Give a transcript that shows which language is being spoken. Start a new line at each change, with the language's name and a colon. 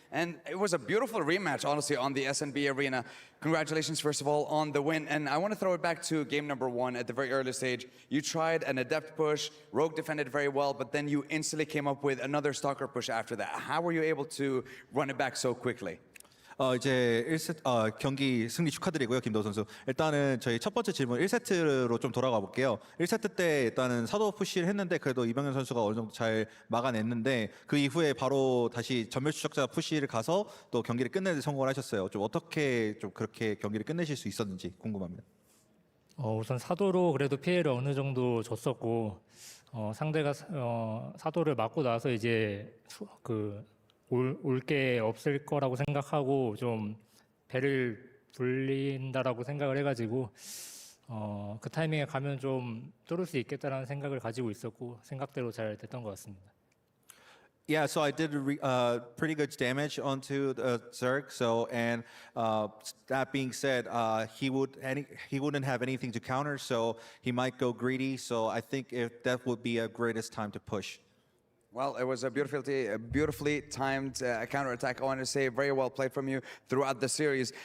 English: And it was a beautiful rematch, honestly, on the SNB arena. Congratulations, first of all, on the win. And I want to throw it back to game number 1 at the very early stage. You tried an Adept push. Rogue defended very well, but then you instantly came up with another Stalker push after that. How were you able to run it back so quickly?
Korean: 이제 1세트 경기 승리 축하드리고요, 김도우 선수. 일단은 저희 첫 번째 질문 1세트로 좀 돌아가 볼게요. 1세트 때 일단은 사도 푸시를 했는데 그래도 이병현 선수가 어느 정도 잘 막아냈는데 그 이후에 바로 다시 전멸 추적자 푸시를 가서 또 경기를 끝내는 데 성공을 하셨어요. 좀 어떻게 좀 그렇게 경기를 끝내실 수 있었는지 궁금합니다. 우선 사도로 그래도 피해를 어느 정도 줬었고 상대가 사도를 맞고 나서 이제 올 게 없을 거라고 생각하고 좀 배를 불린다라고 생각을 해가지고 그 타이밍에 가면 좀 뚫을 수 있겠다라는 생각을 가지고 있었고 생각대로 잘 됐던 것 같습니다.
English: Yeah, so I did pretty good damage onto the Zerg. So, and that being said, he wouldn't have anything to counter, so he might go greedy. So I think that would be a greatest time to push. Well, it was a beautifully timed counterattack. I want to say very well played from you throughout the series.